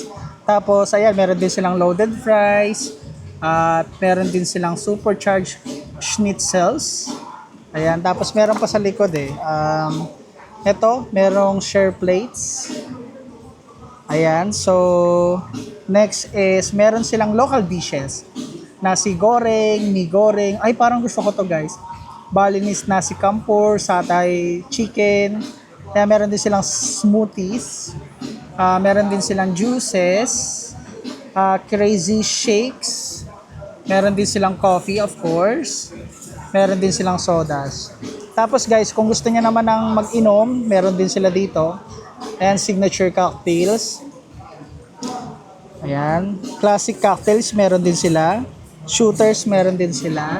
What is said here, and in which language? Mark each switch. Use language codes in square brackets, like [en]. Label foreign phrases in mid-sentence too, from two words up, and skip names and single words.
[tl] Tapos ayan, meron din silang [en] loaded fries. [tl] At meron din silang [en] supercharged schnitzels. [tl] Ayan, tapos meron pa sa likod ito, merong [en] share plates. [tl] Ayan, [en] so next is [tl] meron silang [en] local dishes. [tl] Nasi goreng, mi goreng. Ay, parang gusto ko to guys. Balinese nasi campur, satay chicken. Kaya meron din silang smoothies. Meron din silang juices. [en] Crazy shakes. [tl] Meron din silang coffee, [en] of course. [tl] Meron din silang sodas. Tapos guys, kung gusto niya naman ng mag-inom, meron din sila dito. [en] Ayan, signature cocktails. [tl] Ayan. [en] Classic cocktails, [tl] meron din sila. Shooters, meron din sila.